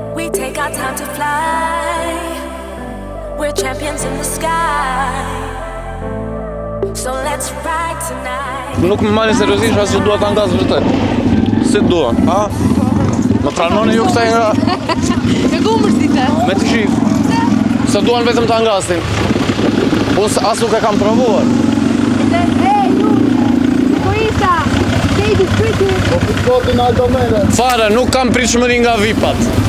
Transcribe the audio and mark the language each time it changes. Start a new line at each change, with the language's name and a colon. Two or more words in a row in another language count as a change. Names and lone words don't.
English: take our time to fly. We're champions in the sky. So let's ride tonight.
Albanian: Nuk më marrin seriozisht, as që dua ta ngas vërtet. Si dua, ha? Më pranoni ju kësaj nga... Me gumërzite? Me të shif. Se duan vetëm ta ngasin. Unë as nuk e kam provuar. Fare, nuk kam pritshmëri nga VIP-at.